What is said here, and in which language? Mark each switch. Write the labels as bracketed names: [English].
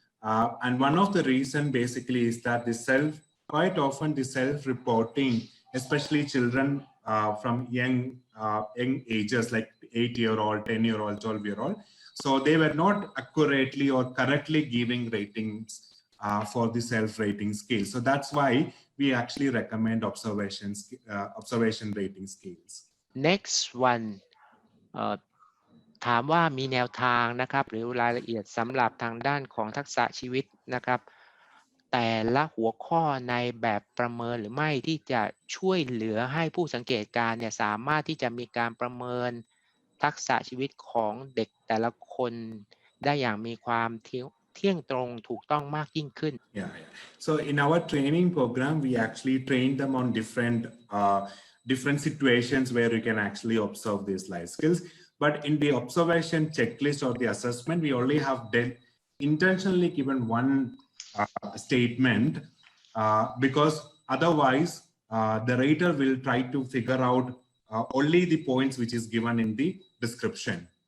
[English] And one of the reason basically is that quite often the self-reporting, especially children from young ages like 8-year-old, 10-year-old, 12-year-old. So they were not accurately or correctly giving ratings for the self-rating scale. So that's why we actually recommend observation rating scales. Next one [Thai] ถามว่ามีแนวทางนะครับหรือรายละเอียดสำหรับทางด้านของทักษะชีวิตนะครับแต่ละหัวข้อในแบบประเมินหรือไม่ที่จะช่วยเหลือให้ผู้สังเกตการณ์เนี่ยสามารถที่จะมีการประเมินทักษะชีวิตของเด็กแต่ละคนได้อย่างมีความเที่ยงตรงถูกต้องมากยิ่งขึ้น [English] Yeah. So in our training program, we actually train them on different situations where you can actually observe these life skills. But in the observation checklist or the assessment, we only have intentionally given one statement because otherwise the rater will try to figure out only the points which is given in the description.